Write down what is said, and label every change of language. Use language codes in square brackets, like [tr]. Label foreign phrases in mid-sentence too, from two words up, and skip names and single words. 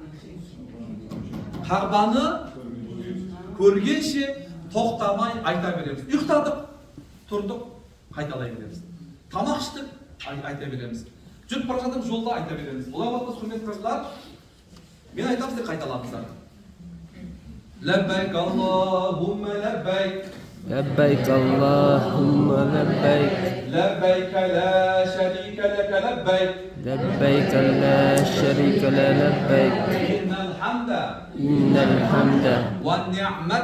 [kk] Қағбаны көргенше тоқтамай айта береміз. Ұйықтадық, тұрдық, қайталай береміз. Тамақ іштік, айта береміз. Жүріп бара жатып жолда айта береміз. Олай болмаса құрметті қажылар, мен айтамын сіздер қайталаңыздар. [ar] لبيك اللهم لبيك. لبيك اللهم لبيك لبيك لا شريك لك لبيك لبيك لا شريك لا لبيك إن الحمد والنعمة